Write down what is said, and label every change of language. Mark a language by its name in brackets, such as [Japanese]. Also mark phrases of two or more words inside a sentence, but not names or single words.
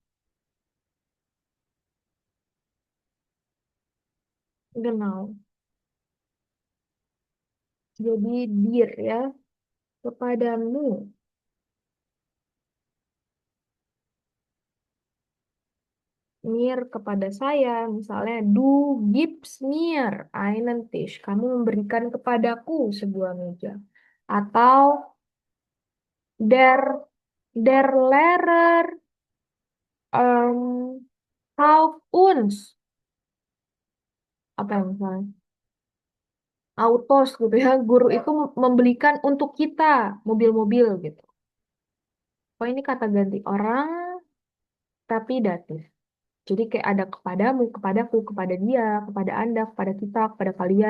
[German] Genau. [Indonesian] Jadi dir ya. Kepadamu. Mir kepada saya, misalnya [German] du gibst mir einen Tisch. [Indonesian] Kamu memberikan kepadaku sebuah meja. Atau [German] der der Lehrer kauft uns [Indonesian] apa yang misalnya autos gitu ya. Guru itu membelikan untuk kita mobil-mobil gitu. Oh ini kata ganti orang tapi datif. Jadi kayak ada kepadamu, kepadaku, kepada dia, kepada Anda, kepada kita, kepada kalian.